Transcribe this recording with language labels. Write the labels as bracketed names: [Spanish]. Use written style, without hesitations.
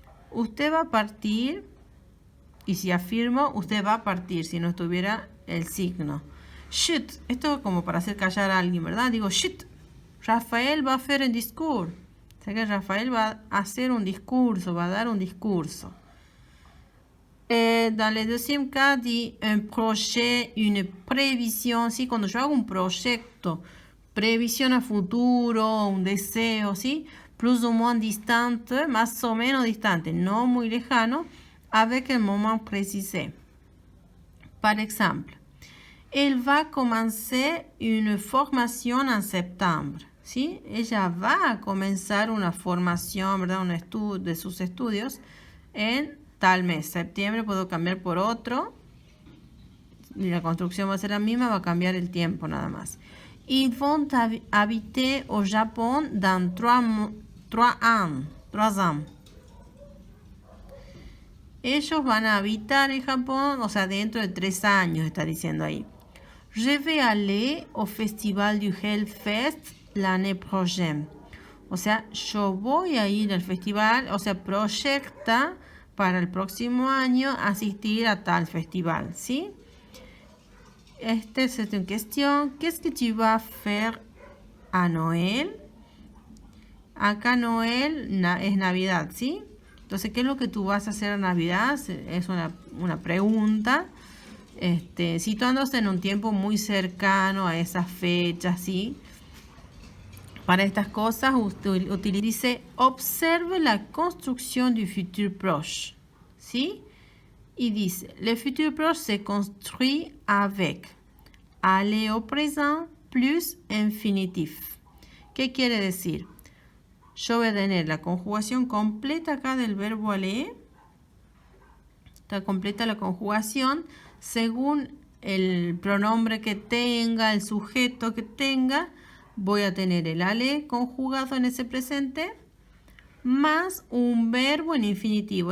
[Spanish] Usted va a partir. Y si afirmo, usted va a partir, si no estuviera el signo. Chut, esto es como para hacer callar a alguien, ¿verdad? Digo, chut, Rafael va a hacer un discurso. O sea que Rafael va a hacer un discurso, va a dar un discurso. [French] Dans le deuxième cas, dit un projet, une prévision. [Spanish] ¿Sí? Cuando yo hago un proyecto, previsión a futuro, un deseo, ¿sí? [French] Plus ou moins distante, [Spanish] más o menos distante, no muy lejano, [French] avec un moment précisé. Par exemple, elle va commencer une formation en septembre. [Spanish] ¿Sí? Ella va a comenzar una formación, ¿verdad? Un estudio de sus estudios en tal mes. Septiembre puedo cambiar por otro. Y la construcción va a ser la misma, va a cambiar el tiempo nada más. [French] Ils vont habiter au Japon dans 3 ans. [Spanish] Ellos van a habitar en Japón, o sea, dentro de 3 años, está diciendo ahí. [French] Je vais aller au Festival du Hellfest l'année prochaine. [Spanish] O sea, yo voy a ir al festival, o sea, proyecta para el próximo año asistir a tal festival, ¿sí? [French] C'est une question. Qu'est-ce que tu vas faire a Noel. [Spanish] Acá Noel es Navidad, ¿sí? Entonces, ¿qué es lo que tú vas a hacer a Navidad? Es una pregunta. Situándose en un tiempo muy cercano a esas fechas, ¿sí? Para estas cosas, utilice [French] observe la construction du futur proche, [Spanish] ¿sí? Y dice, [French] le futur proche se construit avec aller au présent plus infinitif. [Spanish] ¿Qué quiere decir? Yo voy a tener la conjugación completa acá del verbo aller. Está completa la conjugación según el pronombre que tenga, el sujeto que tenga. Voy a tener el aller conjugado en ese presente más un verbo en infinitivo.